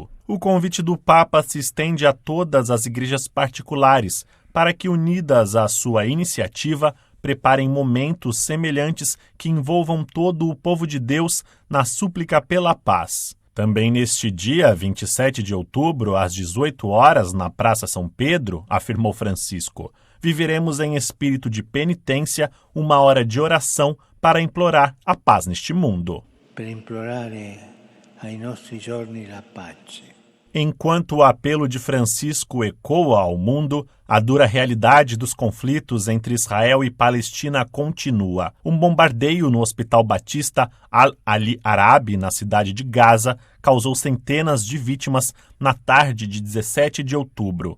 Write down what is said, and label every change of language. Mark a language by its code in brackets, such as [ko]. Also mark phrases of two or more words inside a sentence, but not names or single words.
[pt] O convite do Papa se estende a todas as igrejas particulares, para que, unidas à sua iniciativa, preparem momentos semelhantes que envolvam todo o povo de Deus na súplica pela paz. Também neste dia, 27 de outubro, às 18 horas, na Praça São Pedro, afirmou Francisco, viveremos em espírito de penitência uma hora de oração para implorar a paz neste mundo. [it] Per implorare ai nostri giorni la pace. [pt] Enquanto o apelo de Francisco ecoa ao mundo, a dura realidade dos conflitos entre Israel e Palestina continua. Um bombardeio no Hospital Batista Al-Ali Arabi, na cidade de Gaza, causou centenas de vítimas na tarde de 17 de outubro.